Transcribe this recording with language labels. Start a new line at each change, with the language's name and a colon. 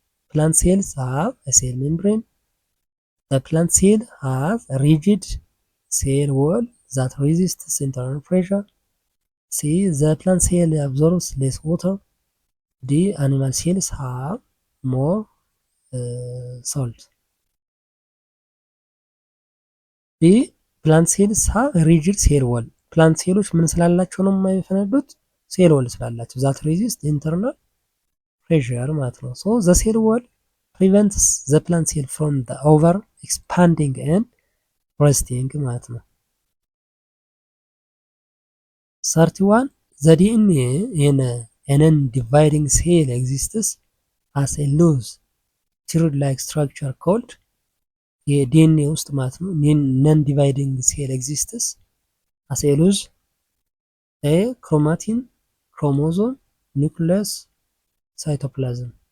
English: ፕላንት ሴልስ ሃቭ ሴል ሜምብሬን ፕላንት ሴል ሃቭ ሪጂድ ሴል ወል that resists internal pressure. C. The plant cell absorbs less water. D. Animal cells have more salt. B. Plant cells have rigid cell wall.
Amharic: ፕላንት ሴሎች ምን ስላላቸው ነው የማይፈነዱት? ሴል ወል ስላላቸው
English: that resist internal pressure
Amharic: ማለት ነው።
English: So the cell wall prevents the plant cell from the over expanding and bursting ማለት ነው። 31 the DNA in a non-dividing cell exists as a loose thread-like structure called
Amharic: የዲኤንኤ ውስጥ ማለት ነው
English: non-dividing cell exists as a loose chromatin, chromosome, nucleus, cytoplasm